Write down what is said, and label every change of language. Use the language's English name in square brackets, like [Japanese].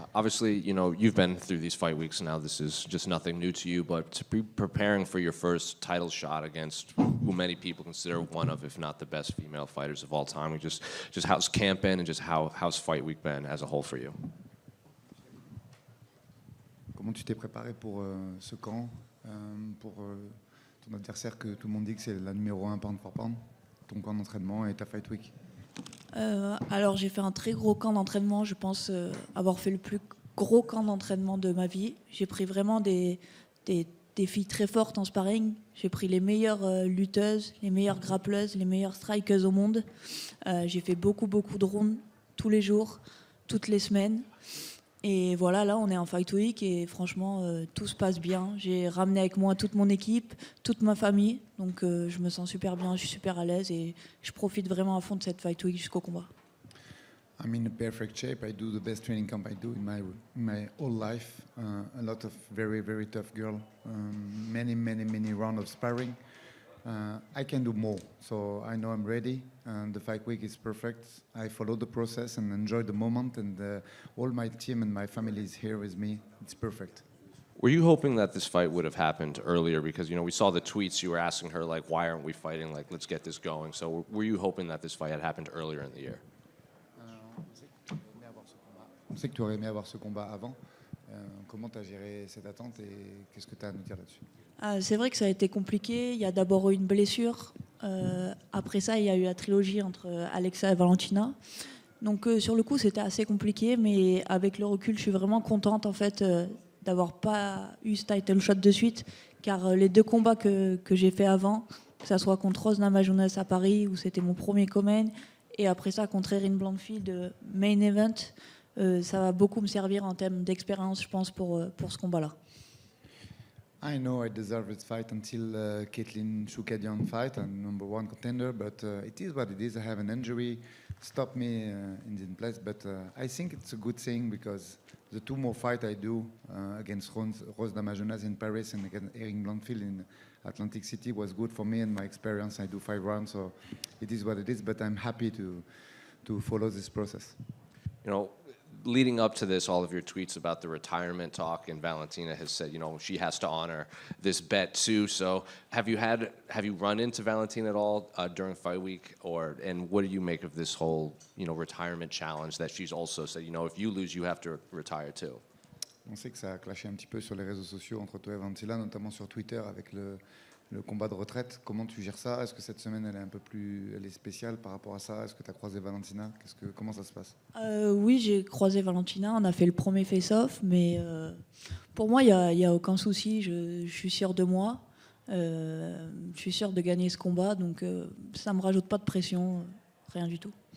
[English] Obviously, you've been through these fight weeks now. This is just nothing new to you, but to be preparing for your first title shot against who many people consider one of, if not the best female fighters of all time, just how's camp been and just how's fight week been as a whole for you? [French] Comment tu t'es préparé pour ce camp, pour ton adversaire que tout le monde dit que c'est la numéro 1 pound for pound, ton camp d'entraînement et ta fight week? Alors j'ai fait un très gros camp d'entraînement, je pense avoir fait le plus gros camp d'entraînement de ma vie. J'ai pris vraiment des filles très fortes en sparring. J'ai pris les meilleures lutteuses, les meilleures grappleuses, les meilleures strikeuses au monde. J'ai fait beaucoup de rounds tous les jours, toutes les semaines. Et voilà, là on est en Fight Week et franchement tout se passe bien. J'ai ramené avec moi toute mon équipe, toute ma famille. Donc je me sens super bien, je suis super à l'aise et je profite vraiment à fond de cette Fight Week jusqu'au combat. [English] I'm in a perfect shape. I do the best training camp I do in my whole life. A lot of very tough girl. Many rounds of sparring. I can do more, so I know I'm ready. The fight week is perfect. I follow the process and enjoy the moment, and all my team and my family is here with me. It's perfect. Were you hoping that this fight would have happened earlier? Because, we saw the tweets you were asking her, like, why aren't we fighting? Like, let's get this going. So were you hoping that this fight had happened earlier in the year? [French] On sait que tu aurais aimé avoir ce combat avant. Comment tu as géré cette attente et qu'est-ce que tu as à nous dire là-dessus? C'est vrai que ça a été compliqué. Il y a d'abord eu une blessure. Après ça, il y a eu la trilogie entre Alexa et Valentina. Donc sur le coup, c'était assez compliqué, mais avec le recul, je suis vraiment contente en fait d'avoir pas eu ce title shot de suite, car les deux combats que j'ai fait avant, que ça soit contre Rose Namajunas à Paris, où c'était mon premier co-main, et après ça contre Erin Blanchfield, main event, ça va beaucoup me servir en termes d'expérience, je pense, pour ce combat-là. [English] I know I deserve this fight until Caitlin Choukadian fight. I'm number 1 contender, but it is what it is. I have an injury, stopped me in the place, but I think it's a good thing because the 2 more fights I do against Rose Namajunas in Paris and against Erin Blanchfield in Atlantic City was good for me and my experience. I do 5 rounds, so it is what it is, but I'm happy to follow this process. Leading up to this, all of your tweets about the retirement talk, and Valentina has said, she has to honor this bet too. So have you run into Valentina at all during fight week, and what do you make of this whole, retirement challenge that she's also said, if you lose, you have to retire too? [French] On sait que ça a clashé un petit peu sur les réseaux sociaux entre toi et Valentina, notamment sur Twitter avec le combat de retraite. Comment tu gères ça? Est-ce que cette semaine elle est spéciale par rapport à ça? Est-ce que tu as croisé Valentina? Comment ça se passe? Oui, j'ai croisé Valentina, on a fait le premier face-off, mais pour moi, il y a aucun souci, je suis sûre de moi, je suis sûre de gagner ce combat, donc ça me rajoute pas de pression, rien du tout.